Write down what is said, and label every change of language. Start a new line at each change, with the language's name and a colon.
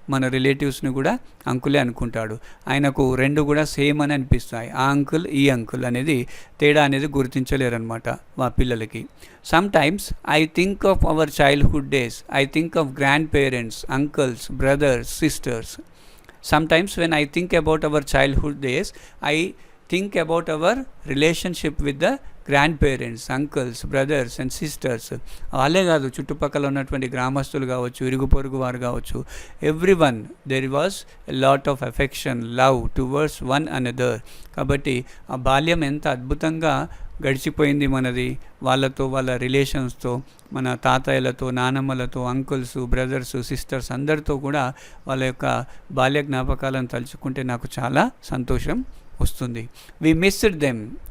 Telugu: మన రిలేటివ్స్ని కూడా అంకులే అనుకుంటాడు. ఆయనకు రెండు కూడా సేమ్ అని అనిపిస్తాయి. ఆ అంకుల్, ఈ అంకుల్ అనేది తేడా అనేది గుర్తించలేరనమాట మా పిల్లలకి.
English: Sometimes I think of our childhood days, I think of grandparents, uncles, brothers, sisters. Sometimes when I think about our childhood days, I think about our relationship with the grandparents, uncles, brothers and sisters.
Telugu: వాళ్ళే కాదు, చుట్టుపక్కల ఉన్నటువంటి గ్రామస్తులు కావచ్చు, ఇరుగు పొరుగు వారు కావచ్చు,
English: Everyone there was a lot of affection, love towards one another.
Telugu: కాబట్టి ఆ బాల్యం ఎంత అద్భుతంగా గడిచిపోయింది మనది. వాళ్ళతో, వాళ్ళ రిలేషన్స్తో, మన తాతయ్యలతో, నానమ్మలతో, అంకుల్స్, బ్రదర్స్, సిస్టర్స్ అందరితో కూడా వాళ్ళ యొక్క బాల్య జ్ఞాపకాలను తలుచుకుంటే నాకు చాలా సంతోషం వస్తుంది.
English: We missed them.